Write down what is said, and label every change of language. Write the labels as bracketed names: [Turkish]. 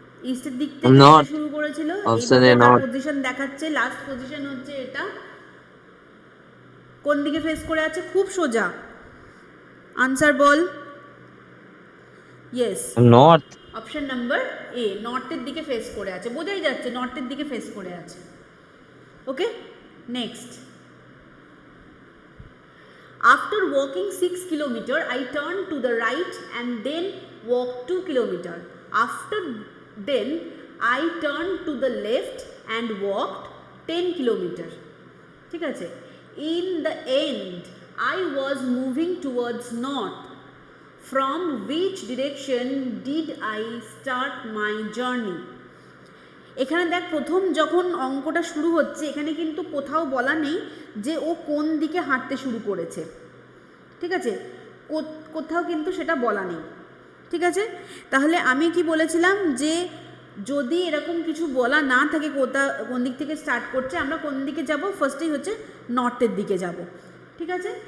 [Bangla] ইস্টের দিক থেকে যেতে শুরু করেছিল, পজিশন দেখাচ্ছে, লাস্ট পজিশন হচ্ছে এটা, কোন দিকে ফেস করে আছে, খুব সোজা, answer ball. [English] yes north, [Bangla] option number A, নর্থের দিকে ফেস করে আছে, বোঝাই যাচ্ছে নর্থের দিকে ফেস করে আছে। [English] okay next, after walking 6 kilometer I turned to the right and then walked 2 kilometer, after then I turned to the left and walked 10 kilometer, [Bangla] ঠিক আছে। [English] in the end I was moving towards north, from which direction did I start my journey। [Bangla] এখানে দেখ প্রথম যখন অঙ্কটা শুরু হচ্ছে এখানে কিন্তু কোথাও বলা নেই যে ও কোন দিকে হাঁটতে শুরু করেছে, ঠিক আছে, কোথাও কিন্তু সেটা বলা নেই, ঠিক আছে। তাহলে আমি কি বলেছিলাম যে যদি এরকম কিছু বলা না থাকে কোন দিক থেকে স্টার্ট করছে, আমরা কোন দিকে যাব, ফার্স্টেই হচ্ছে নর্থের দিকে যাব, ঠিক আছে।